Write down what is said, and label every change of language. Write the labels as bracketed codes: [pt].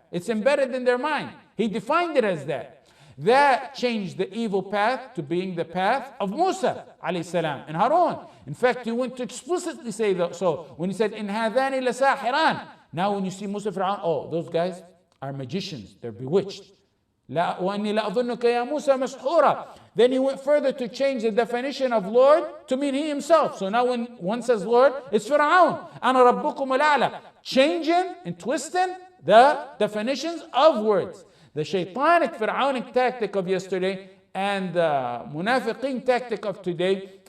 [en] It's embedded in their mind. He defined it as that. That changed the evil path to being the path of Musa alayhi salam and Harun. In fact, he went to explicitly say that. So when he said, in hadhani lasahiran, now when you see Musa Fir'aun, oh, those guys are magicians, they're bewitched. [ar] لا وأني لا أظنك يا موسى مسحورا. [en] Then he went further to change the definition of Lord to mean he himself. So now when one says Lord, it's Fir'aun. [ar] أنا ربكم الأعلى. [en] Changing and twisting the definitions of words. The shaitanic Fir'aunic tactic of yesterday and the munafiqeen tactic of today